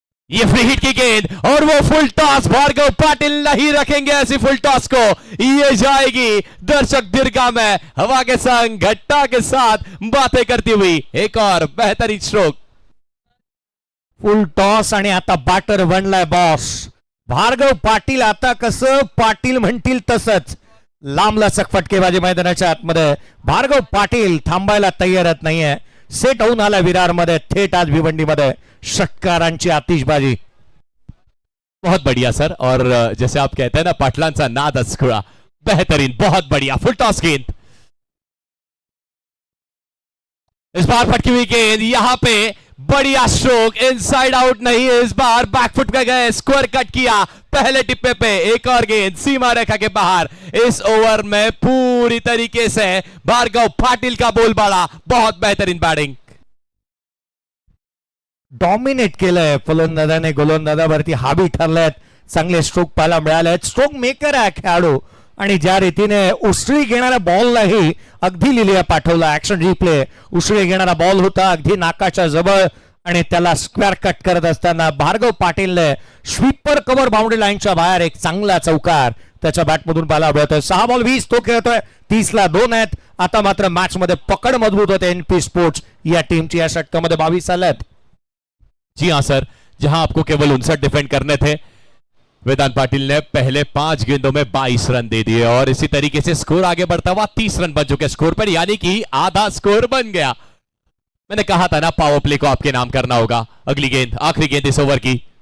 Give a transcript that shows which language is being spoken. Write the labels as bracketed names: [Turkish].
[Hindi] ये free hit की गेंद और वो फुल टॉस। भार्गव पाटिल नहीं रखेंगे ऐसी फुल टॉस को। ये जाएगी दर्शक दीर्घा में, हवा के संग घट्टा के साथ बातें करती हुई। एक और बेहतरीन स्ट्रोक, [Marathi] फुल टॉस आणि आता बॅटर बनलाय बॉस. भार्गव पाटील आता कसं पाटील म्हणतील तसंच लांबलचक फटकेबाजी मैदानाच्या आतमध्ये. भार्गव पाटील थांबायला तयारच नाहीये. सेट होऊन आला विरारमध्ये. थेट आज भिवंडीमध्ये षटकारांची आतिषबाजी. [Hindi] बहुत बढ़िया सर, और जैसे आप कहते हैं ना [Marathi] पाटलांचा नाद खुळा, [Hindi] बेहतरीन, बहुत बढ़िया फुल टॉस गेंद। इस बार फटकी हुई गेंद, यहां पे बढ़िया स्ट्रोक, इनसाइड आउट नहीं, इस बार बैकफुट पे गए, स्क्वायर कट किया पहले टिप्पे पे। एक और गेंद सीमा रेखा के बाहर। इस ओवर में पूरी तरीके से भार्गव पाटिल का बोलबाला, बहुत बेहतरीन बैटिंग। [Marathi] डॉमिनेट केलंय फलंदाजाने, गोलंदाजावरती हावी ठरलेत. चांगले स्ट्रोक पाहायला मिळाले. स्ट्रोक मेकर आहे खेळाडू आणि ज्या रीतीने उसळी घेणाऱ्या बॉललाही अगदी लिलिया पाठवला. ऍक्शन रिप्ले, उसळी घेणारा बॉल होता अगदी नाकाच्या जवळ आणि त्याला स्क्वेअर कट करत असताना भार्गव पाटीलने स्वीपर कव्हर बाउंड्री लाईनच्या बाहेर एक चांगला चौकार त्याच्या बॅटमधून पाहायला मिळतोय. 6 बॉल 20 तो खेळतोय. 30ला 2 आहेत. आता मात्र मॅच मध्ये पकड मजबूत होते एनपी स्पोर्ट्स या टीमची. या षटकामध्ये 22 आल्यात. [Hindi] जी हां सर, जहां आपको केवल 59 डिफेंड करने थे, वेदांत पाटिल ने पहले 5 गेंदों में 22 रन दे दिए और इसी तरीके से स्कोर आगे बढ़ता हुआ 30 रन बन चुके स्कोर पर, यानी कि आधा स्कोर बन गया। मैंने कहा था ना पावर प्ले को आपके नाम करना होगा। अगली गेंद, आखिरी गेंद इस ओवर की।